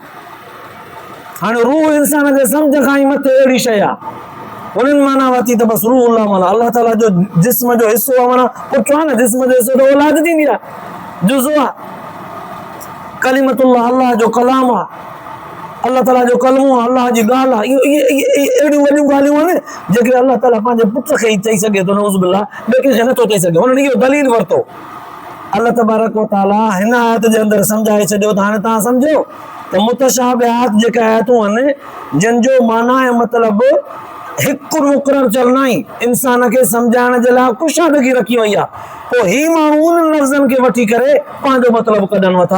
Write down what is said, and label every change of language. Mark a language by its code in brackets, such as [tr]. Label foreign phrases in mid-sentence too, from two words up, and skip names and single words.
[sd] हाणे रूह इंसान जे सम्झ खां ई मथे अहिड़ी शइ आहे, उन्हनि माना वरिती त बसि रूहुल्लाह माना अलाह ताला जो जिस्म जो हिसो आहे, माना पुटु आहे न, जिस्म जो हिसो त औलाद थींदी आहे, जुज़ो आहे। कलिमतुल्लाह अलाह जो कलाम आहे, अल्लाह ताला जो कलमो आहे, अलाह जी ॻाल्हि आहे। इहे अहिड़ियूं वॾियूं ॻाल्हियूं आहिनि जेके अल्लाह ताला पंहिंजे पुट खे ई चई सघे थो, [ar] نعوذ بالله, [sd] ॿिए कंहिंखे नथो चई सघे। हुननि इहो दलील वरितो अल्लाह [ar] تبارك وتعالى [sd] हिन आयत जे अंदर समझाए छॾियो त हाणे तव्हां सम्झो त मुतशाबिहात जेके आयतूं आहिनि जिन जो माना ऐं मतिलबु हिकु मुक़ररु चलना ई इंसान खे सम्झाइण जे लाइ कुशादगी रखी वई आहे, पोइ ही माण्हू उन्हनि लफ़्ज़नि खे वठी करे पंहिंजो मतिलबु कढनि वथा।